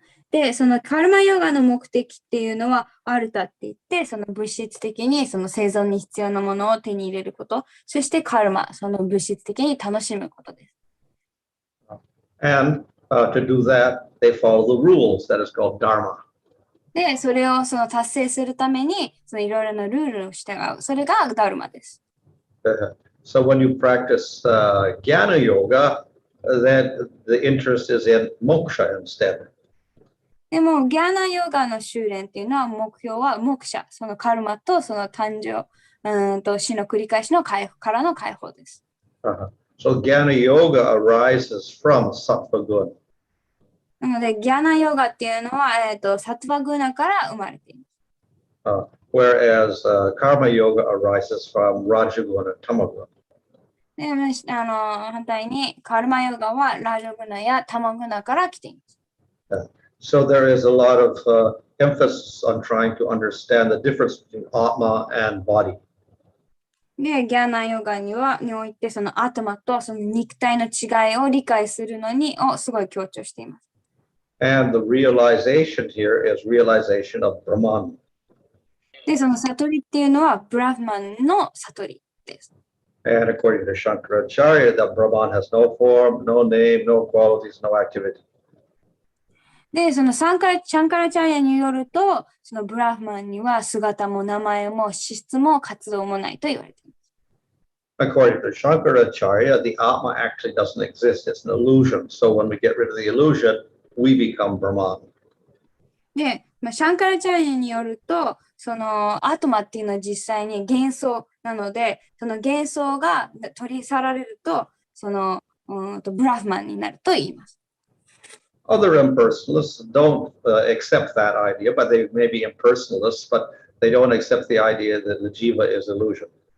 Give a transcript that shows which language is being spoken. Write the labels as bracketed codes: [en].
[ja] で、そのカルマヨガの目的っていうのはアルタって言って、その物質的にその生存に必要なものを手に入れること、そしてカルマ、その物質的に楽しむことです。 [en] And to do that, they follow the rules that is called dharma. [ja] で、それをその達成するために、そのいろいろなルールを従う。それがダルマです。 [en] So when you practice jnana yoga, then the interest is in moksha instead. [ja] でも、ギャーナヨガの修練っていうのは目標はモクシャ、そのカルマとその誕生、死の繰り返しのからの解放です。 [en] So jnana yoga arises from sattva guna. [ja] なので、ギャーナヨガっていうのは、サトゥヴァグナから生まれています。 [en] Whereas karma yoga arises from rajaguna, tamaguna. [ja] で、反対に、カルマヨガはラジャグナやタマグナから来ています。 [en] So there is a lot of emphasis on trying to understand the difference between atma and body. [ja] で、ギャーナヨガにおいて、そのアトマとその肉体の違いを理解するのにすごい強調しています。 [en] And the realization here is realization of Brahman. [ja] で、その悟りっていうのはブラフマンの悟りです。 [en] And according to Shankaracharya, the Brahman has no form, no name, no qualities, no activity. [ja] で、そのシャンカラチャーヤによると、そのブラフマンには姿も名前も資質も活動もないと言われています。 [en] According to Shankaracharya, the Atma actually doesn't exist. It's an illusion. So when we get rid of the illusion, we become Brahman. [ja] で、シャンカラチャーヤによると、そのアトマっていうのは実際に幻想なので、その幻想が取り去られると、そのブラフマンになると言います。 [en] Other impersonalists don't accept that idea, but they may be impersonalists, but they don't accept the idea that the jiva is illusion.